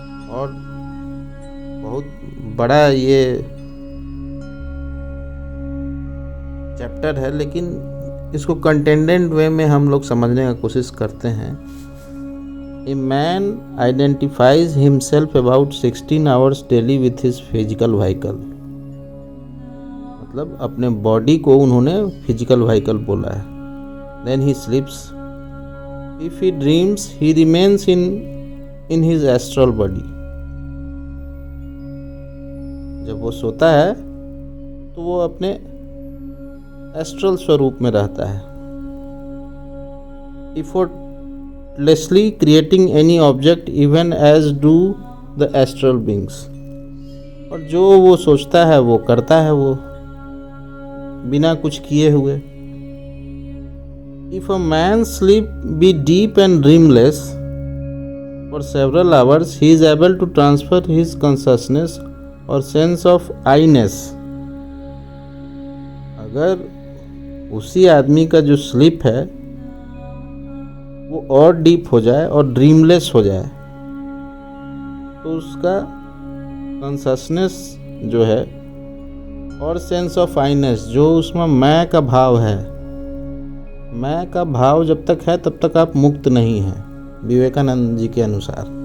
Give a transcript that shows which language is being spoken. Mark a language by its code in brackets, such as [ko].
[hi] और बहुत बड़ा ये चैप्टर है, लेकिन इसको कंटेंडेंट वे में हम लोग समझने का कोशिश करते हैं। [en] A man identifies himself about 16 hours daily with his physical vehicle। [hi] मतलब अपने बॉडी को उन्होंने फिजिकल व्हीकल बोला है। [en] Then he sleeps. If he dreams, he remains in his astral body। [hi] जब वो सोता है तो वो अपने एस्ट्रल स्वरूप में रहता है। [en] Effortlessly creating any object even as do the astral beings। [hi] और जो वो सोचता है वो करता है, वो बिना कुछ किए हुए। [en] If a man's sleep be deep and dreamless for several hours, he is able to transfer his consciousness or sense of I-ness। [hi] अगर उसी आदमी का जो स्लीप है वो और डीप हो जाए और ड्रीमलेस हो जाए, तो उसका कॉन्शसनेस जो है और सेंस ऑफ आइनेस, जो उसमें मैं का भाव है, मैं का भाव जब तक है तब तक आप मुक्त नहीं हैं, विवेकानंद जी के अनुसार।